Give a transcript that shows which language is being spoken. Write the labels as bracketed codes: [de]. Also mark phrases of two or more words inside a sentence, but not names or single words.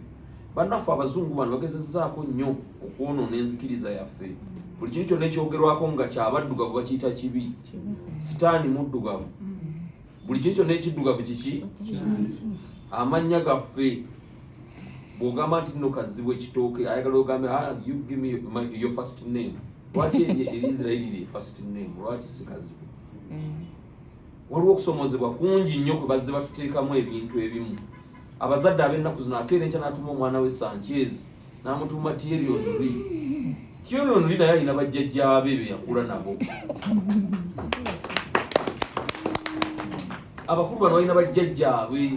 [lg] Bannaffe Abazungu bano bagezezzaako nnyo okwonoona enzikiriza yaffe. Buli kintu kyonna ekyogerwako nga kyabaddugavu bakiyita kibi. Sitaani muddugavu. Buli kintu kyonna ekiddugavu kiki? Amannya gaffe bw'ogamba nti nno Kazibu ekitooke, ayagala ogambe [en] you give me your first name. [lg] Lwaki Erisirairi lye [en] first name? [lg] Lwaki si Kazibu? Waliwo okusomozebwa kungi nnyo kwe bazze batuteekamu ebintu ebimu. Abazadde ab'ennaku zino akeera enkya n'atuuma omwana we Sanchez n'amutuuma Thierry Henry. Thierry Henry naye alina bajjajjaabe be yakula nabo. Abakulu bano balina bajjajjaabe.